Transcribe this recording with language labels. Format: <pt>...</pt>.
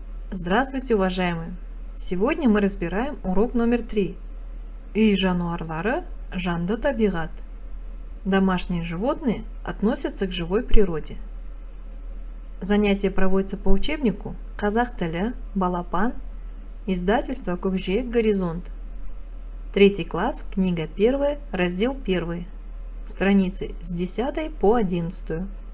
<ru>Здравствуйте, уважаемые! Сегодня мы разбираем урок номер 3.</ru> <kk>Үй жануарлары жанды табиғат.</kk> <ru>Домашние животные относятся к живой природе. Занятие проводится по учебнику «Қазақ тілі, Балапан», издательство «Көкжиек Горизонт». 3 класс, книга 1, раздел 1, страницы с 10 по 11.</ru>